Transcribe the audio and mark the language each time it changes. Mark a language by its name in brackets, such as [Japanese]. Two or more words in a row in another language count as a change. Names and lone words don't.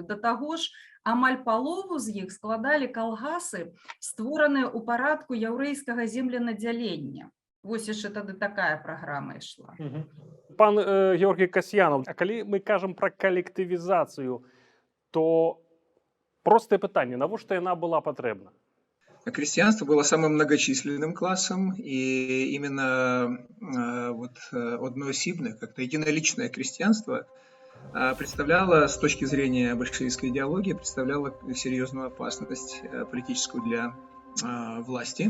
[Belarusian] Да таго ж, амаль палову з іх складалі калгасы, створаныя ў парадку яўрэйскага земленадзялення. Вось яшчэ тады такая праграма ішла. Пан Георгій Касьянов, а калі мы кажам пра калектывізацыю, то простае пытанне, навошта яна была патрэбна? [Russian] Крестьянство было самым многочисленным классом, и именно одноосибное, как-то единоличное крестьянство представляло, с точки зрения большевистской идеологии, представляло серьезную опасность политическую для власти.